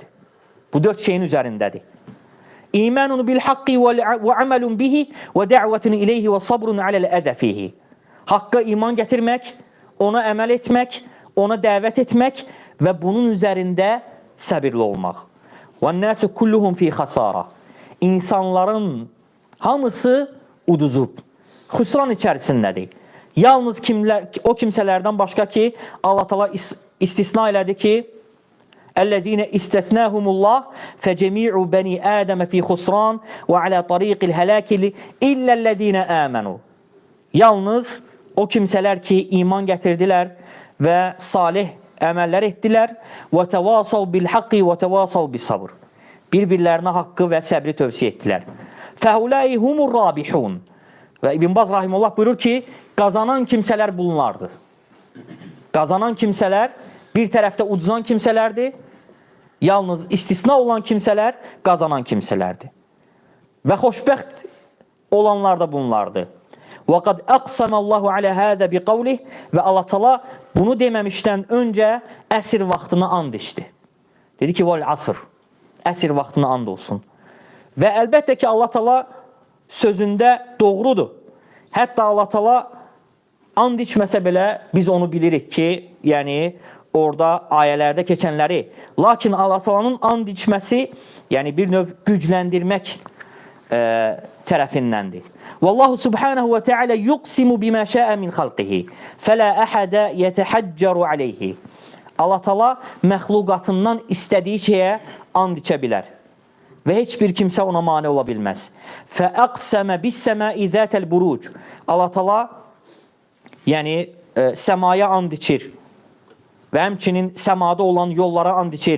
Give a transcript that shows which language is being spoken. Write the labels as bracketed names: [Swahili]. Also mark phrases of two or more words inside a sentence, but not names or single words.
[Azerbaijani] Bu 4 şeyin üzərindədir. [Arabic] إيمان بالحق وعمل به ودعوة إليه وصبر على الأذى فيه. [Azerbaijani] Haqqa iman gətirmək, ona əməl etmək, ona dəvət etmək və bunun üzərində səbirli olmaq. [Arabic] وَالنَّاسُ كُلُّهُمْ فِي خَسَارَ. [Azerbaijani] İnsanların hamısı uduzub, xüsran içərisindədir. Yalnız o kimsələrdən başqa ki, Allah Teala istisna elədi ki, [Arabic] اَلَّذ۪ينَ اِسْتَسْنَاهُمُ اللّٰهِ فَجَمِيعُ بَنِي آدَمَ فِي خُسْرَانِ وَعَلَى طَر۪يقِ الْهَلَاكِ اِلَّا الَّذ۪ينَ آمَنُوا. [Azerbaijani] Yalnız o kimsələr ki, iman gətirdilər və salih əməllər etdilər. [Arabic] وَتَوَاسَوْ بِالْحَقِّ وَتَوَاسَوْ بِالصَّبْرِ. [Azerbaijani] Bir-birlərinə haqqı və səbri tövsiyə etdilər. [Arabic] فَهُلَٰئِ هُمُ الرَّابِحُونَ. [Azerbaijani] Və İbn Baz rahimehullah buyurur ki, qazanan kimsələr bunlardır. Qazanan kimsələr bir tərəfdə uduzan kimsələrdir. Yalnız istisna olan kimsələr qazanan kimsələrdir. Və xoşbəxt olanlar da bunlardır. [Arabic] وَقَدْ أَقْسَمَ اللّٰهُ عَلَى هَذَا بِقَوْلِهِ. [Azerbaijani] Və Allah Teala bunu deməmişdən öncə əsr vaxtını and içdi. Dedi ki, vəl asr. Əsr vaxtını and olsun. Və əlbəttə ki, Allah Teala sözündə doğrudur. Hətta Allah Teala and içməsə belə biz onu bilirik ki, yəni orada ayələrdə keçənləri. Lakin Allah Taala'nın and içməsi, yəni bir növ gücləndirmək tərəfindəndir. [Arabic] والله سبحانه وتعالى يقسم بما شاء من خلقه فلا أحد يتحجر عليه. [Azerbaijani] Allah Taala məxluqatından istədiyi şeyə and içə bilər və heç bir kimsə ona mane ola bilməz. [Arabic] فأقسم بالسماء ذات البروج. [Azerbaijani] Allah Taala yəni səmaya and içir və həmçinin səmada olan yollara and içir.